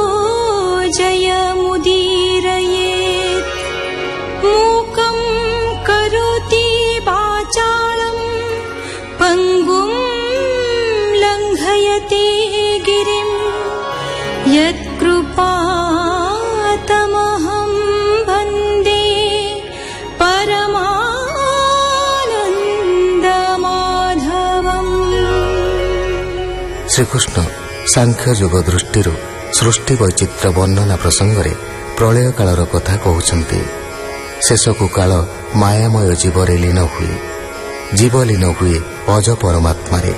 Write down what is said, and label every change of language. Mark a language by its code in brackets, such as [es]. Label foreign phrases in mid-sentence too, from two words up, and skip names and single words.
[sa] जयमुदीरयेत् मूकं करोति वाचालं पङ्गुं लङ्घयति गिरिं यत्कृपातमहं वन्दे परमानन्दमाधवम्। [or] ଶ୍ରୀକୃଷ୍ଣ ସାଂଖ୍ୟ ଯୁଗ ଦୃଷ୍ଟିରୁ ସୃଷ୍ଟି ବୈଚିତ୍ର୍ୟ ବର୍ଣ୍ଣନା ପ୍ରସଙ୍ଗରେ ପ୍ରଳୟ କାଳର କଥା କହୁଛନ୍ତି। ଶେଷକୁ କାଳ ମାୟାମୟ ଜୀବରେ ଲୀନ ହୁଏ। ଜୀବ ଲୀନ ହୁଏ ଅଜ ପରମାତ୍ମାରେ।